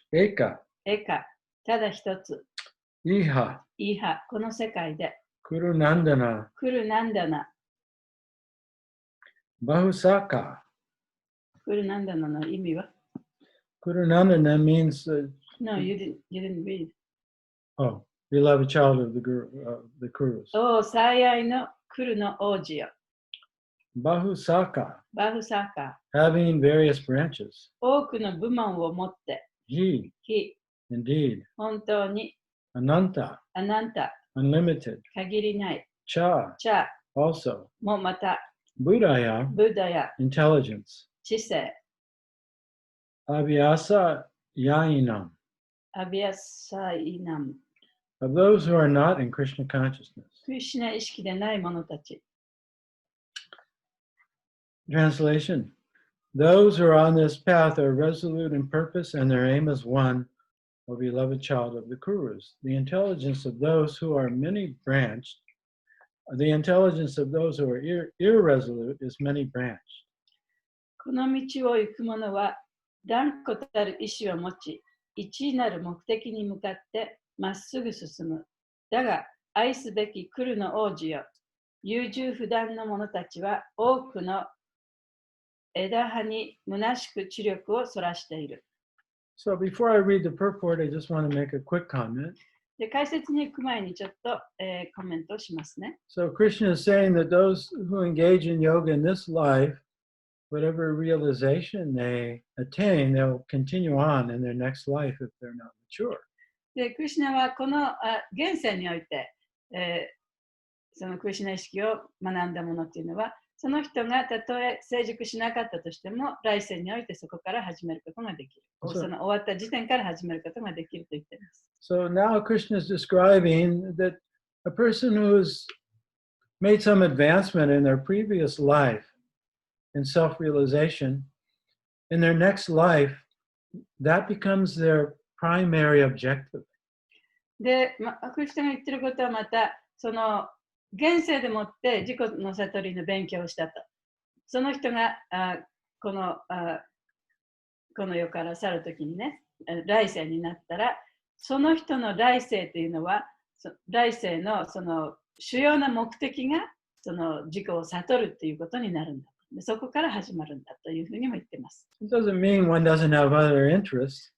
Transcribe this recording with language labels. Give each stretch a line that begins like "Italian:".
Sanskrit: Eka,
Japanese: エカ、ただ一つ。
Sanskrit: Iha,
Japanese: イーハ、この世界で。
Sanskrit: Kurunandana,
Japanese: クルナンダナ。
Sanskrit: Bahusaka.
Japanese: クルナンダナの意味は？
English: Kurunandana means, No, you didn't read. beloved child of the Kurus.
Japanese: 最愛のクルの王子よ。
Sanskrit: Bahusaka,
Japanese: バフサーカ
English: having various branches.
Japanese: ー。 多くの部門を持って。
Sanskrit: He,
Japanese: 非、
English: indeed.
Japanese: 本当に。
Sanskrit: Ananta,
Japanese: あなた、
English: unlimited.
Japanese: 限りない。
Sanskrit: Cha,
Japanese: チャ
English: also.
Japanese: もまた。
Sanskrit: Buddhaya,
Japanese: ブダや
English: intelligence.
Japanese: 知性。
Sanskrit: Abhyasa yainam,
Japanese: アビアサイナム。
English: of those who are not in Krishna consciousness.
Japanese: クリシュナ意識でない者たち。
English: Translation. Those who are on this path are resolute in purpose and their aim is one, O beloved child of the Kurus. The intelligence of those who are many-branched, the intelligence of those who are irresolute is many-branched.
Japanese: この道を行く者は断固たる意志を持ち、一なる目的に向かってまっすぐ進む。だが、愛すべき来るの王子よ。優柔不断の者たちは多くの枝葉に虚しく知力をそらしている。
English: So before I read the purport, I just want to make a quick comment.
Japanese: で、解説に行く前にちょっと、コメントをしますね。
English: So Krishna is saying that those who engage in yoga in this life, whatever realization they attain, they'll continue on in their next life if they're not mature.
Japanese: で、クリシュナはこの現世において、そのクリシュナ意識を学んだものっていうのは、その人がたとえ成熟しなかったとしても、来世においてそこから始めることができる。その終わった時点から始めることができると言っています。
English: So now Krishna is describing that a person who's made some advancement in their previous life in self-realization, in their next life, that becomes their primary objective.
Japanese: で、クリスナが言ってることはまた、その現世でもって自己の悟りの勉強をしたと。その人がこの世から去るときにね、来世になったら、その人の来世というのは、来世のその主要な目的がその自己を悟るということになるんだ。でそこから始まるんだというふうにも言ってます。
English: It doesn't mean one doesn't have other interests.